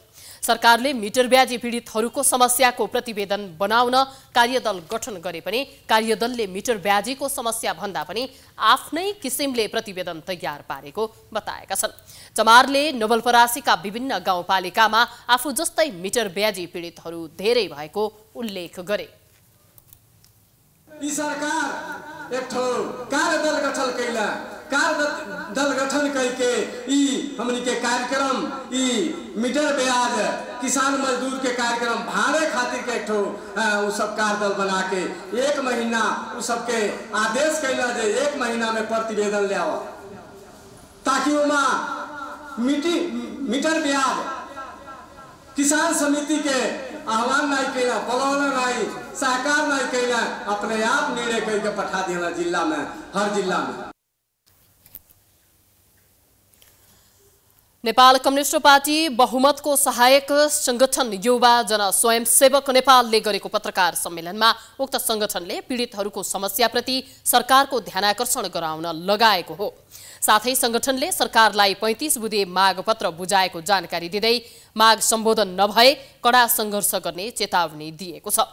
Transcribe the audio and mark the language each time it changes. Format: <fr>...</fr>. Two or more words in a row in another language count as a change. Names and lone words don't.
<ne>सरकारले मिटर ब्याजी पीडितहरूको समस्याको प्रतिवेदन बनाउन कार्यदल गठन गरे पनि कार्यदलले मिटर ब्याजीको समस्या भन्दा पनि आफ्नै किसिमले प्रतिवेदन तयार पारेको बताएका छन्। चमारले नवलपरासीका विभिन्न गाउँपालिकामा आफू जस्तै मिटर ब्याजी पीडितहरू धेरै भएको उल्लेख गरे।</ne> <bho>यी सरकार एक ठो कार्यदल गठन कैला, कार्यदल गठन करके ई हमनी के कार्यक्रम ई मीटर ब्याज किसान मजदूर के कार्यक्रम भाड़े खातिर के एक ठो उ सब कार्यदल बना के 1 महीना उ सबके आदेश कैला जे 1 महीना में प्रतिवेदन ले आओ, ताकि उमा मीटर ब्याज किसान समिति के आह्वान नहीं कैला, बोलौना नहीं, सहकार नहीं कैला, अपने आप निर्णय करके पठा देना जिला में, हर जिला में।</bho> <ne>नेपाल कम्युनिस्ट पार्टी बहुमतको सहायक संगठन युवा जनस्वयंसेवक नेपालले गरेको पत्रकार सम्मेलनमा उक्त संगठनले पीडितहरूको समस्याप्रति सरकारको ध्यानाकर्षण गराउन लगाएको हो। साथै संगठनले सरकारलाई 35 बुँदे मागपत्र बुझाएको जानकारी दिँदै माग सम्बोधन नभए कडा सङ्घर्ष गर्ने चेतावनी दिएको छ।</ne>